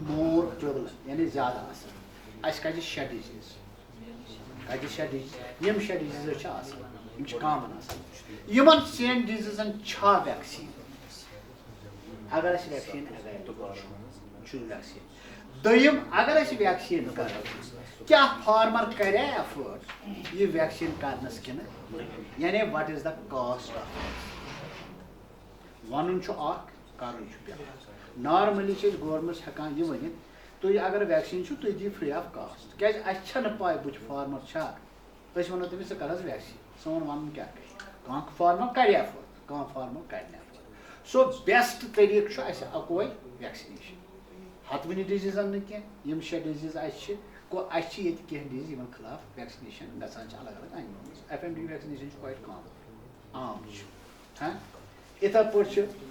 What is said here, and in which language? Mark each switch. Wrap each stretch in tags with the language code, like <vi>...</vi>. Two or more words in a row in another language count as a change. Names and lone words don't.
<en>more prevalent</en> <ks>یعنی زیادٕ آسان اَسہِ کَجہِ 6 ڈِزیٖز کَجہِ 6 ڈِزیٖز یِم 6 ڈِزیٖز چھِ آسان یِم چھِ کامن آسان یِمن 6 ڈِزیٖزن چھا ویکسیٖن اگر اَسہِ ویکسیٖن ایویلیبل چھُ ویکسیٖن دوٚیِم اگر أسۍ ویکسیٖن کرو کیٛاہ فارمر کرے ایفٲرٹ یہِ ویکسیٖن کرنس کِنہٕ یعنی</ks> <en>what is the cost of</en> <ks>وَنُن چھُ اکھ کرُن چھُ بیٛاکھ نارملی چھِ أسۍ گورمینٹس ہٮ۪کان یہِ ؤنِتھ تُہۍ اگر ویکسیٖن چھُو تُہۍ دِیِو</ks> <en>free of cost</en> <ks>کیٛازِ اَسہِ چھَنہٕ پاے بٕتھِ فارمر چھا أسۍ وَنو تٔمِس ژٕ کر حظ ویکسیٖن سون وَنُن کیٛاہ کرِ کانٛہہ فارمر کرِ ایفٲرٹ کانٛہہ فارمر کرِ نہٕ ایفٲرٹ سو بیسٹ طٔریٖقہٕ چھُ اَسہِ اَکوے ویکسِنیشن ہتوٕنی ڈِزیٖزن نہٕ کینٛہہ یِم 6 ڈِزیٖز اَسہِ چھِ اَسہِ چھِ ییٚتہِ کینٛہہ ڈِزیٖز یِمن خٕلاف ویکسِنیشن گژھان چھِ الگ الگ اینِملن منٛز FMD ویکسِنیشن چھِ</ks> <en>quite common</en> <ks>عام چھُ یِتھے پٲٹھۍ چھِ</ks>